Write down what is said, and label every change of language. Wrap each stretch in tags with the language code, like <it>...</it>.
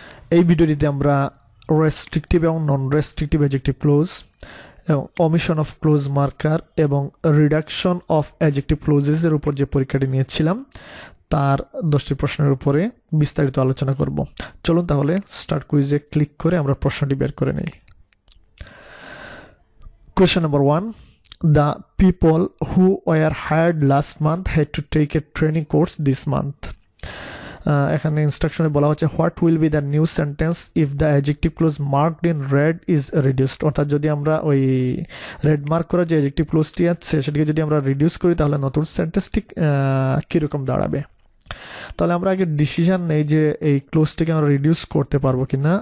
<bn>এই ভিডিওটিতে আমরা রেস্ট্রিকটিভ এবং নন রেস্ট্রিকটিভ অ্যাডজেক্টিভ ক্লোজ এবং</bn> <en>omission of</en> <bn>ক্লোজ মার্কার এবং রিডাকশন অফ অ্যাডজেক্টিভ ক্লোজেস এর উপর যে পরীক্ষাটি নিয়েছিলাম তার 10টি প্রশ্নের উপরে বিস্তারিত আলোচনা করব। চলুন তাহলে স্টার্ট কুইজে ক্লিক করে আমরা প্রশ্নটি বের করে নেই।</bn> <en>Question number 1. The people who were hired last month had to take a training course this month.</en> <bn>এখানে ইনস্ট্রাকশনে বলা হচ্ছে</bn> <en>What will be the new sentence if the adjective clause marked in red is reduced.</en> <bn>অর্থাৎ যদি আমরা ওই red mark করা যে adjective ক্লোজটি আছে সেটাকে যদি আমরা রিডিউস করি তাহলে নতুন সেন্টেন্সটি কীরকম দাঁড়াবে। তাহলে আমরা আগে ডিসিশন নেই যে এই ক্লোজটিকে আমরা রিডিউস করতে পারবো কিনা।</bn>